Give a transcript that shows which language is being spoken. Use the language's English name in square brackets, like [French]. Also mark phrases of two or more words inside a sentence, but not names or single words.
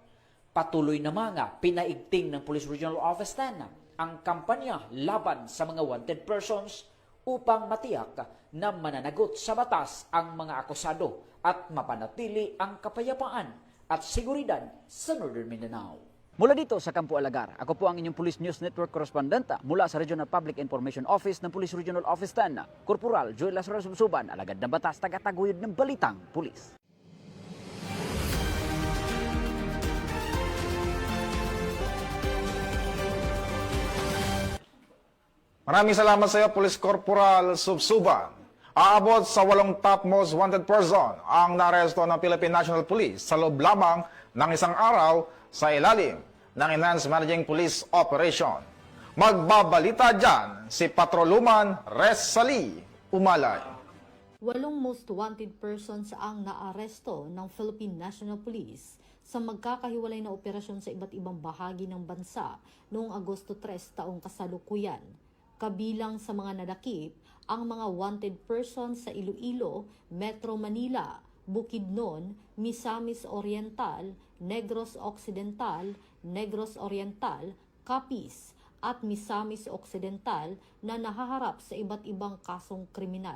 [Filipino] Patuloy namang pinaigting ng Police Regional Office 10 ang kampanya laban sa mga [English] wanted persons [Filipino] upang matiyak na mananagot sa batas ang mga akusado at mapanatili ang kapayapaan at seguridad sa Northern Mindanao. Mula dito sa Campo Alagar, ako po ang inyong Police News Network Correspondent mula sa Regional Public Information Office ng Police Regional Office 10, Corporal Joel Lazaro Subsuban, alagad ng batas, tagataguyod ng Balitang Pulis. Maraming salamat sa iyo, Police Corporal Subsuban. Aabot sa 8 [English] top most wanted person [Filipino] ang naresto ng Philippine National Police sa loob lamang ng isang araw sa ilalim ng Enhanced Managing Police Operation. Magbabalita dyan si Patroluman Res Sali Umalay. 8 [English] most wanted persons [Filipino] ang naaresto ng Philippine National Police sa magkakahiwalay na operasyon sa iba't ibang bahagi ng bansa noong Agosto 3 taong kasalukuyan. Kabilang sa mga nadakip ang mga [English] wanted persons [Filipino] sa Iloilo, Metro Manila, Bukidnon, Misamis Oriental, Negros Occidental, Negros Oriental, Capiz at Misamis Occidental na nahaharap sa iba't ibang kasong kriminal.